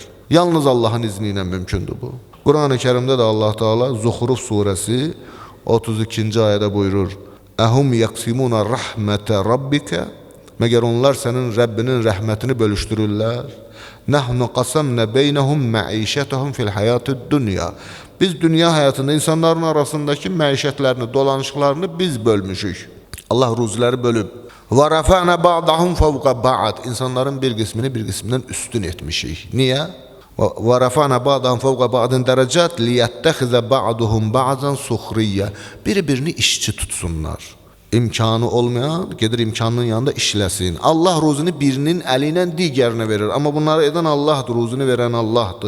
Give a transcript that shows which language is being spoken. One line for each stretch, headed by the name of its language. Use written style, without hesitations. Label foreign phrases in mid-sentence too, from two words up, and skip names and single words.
Azerbaijani: Yalnız Allahın izni ilə mümkündür bu. Quran-ı Kərimdə də Allah Teala Zuhruf surəsi 32-ci ayədə buyurur:
Arabic: "أهم يقسمون رحمة ربك?"
Azerbaijani: Məgər onlar sənin Rəbbinin rəhmətini bölüşdürürlər?
Arabic: "نحن قسمنا بينهم معيشتهم في الحياة الدنيا."
Azerbaijani: Biz dünya həyatında insanların arasındakı məişətlərini, dolanışıqlarını biz bölmüşük. Allah ruziləri bölüb.
Arabic: "ورفعنا بعضهم فوق بعض."
Azerbaijani: İnsanların bir qismini bir qismindən üstün etmişik. Niyə?
Arabic: "ورفعنا بعضهم فوق بعض درجات ليتخذ بعضهم بعضا سخريا."
Azerbaijani: Bir-birini işçi tutsunlar. İmkanı olmayan gedir imkanının yanında işləsin. Allah ruzunu birinin əli ilə digərinə verir. Amma bunları edən Allahdır, ruzunu verən Allahdır.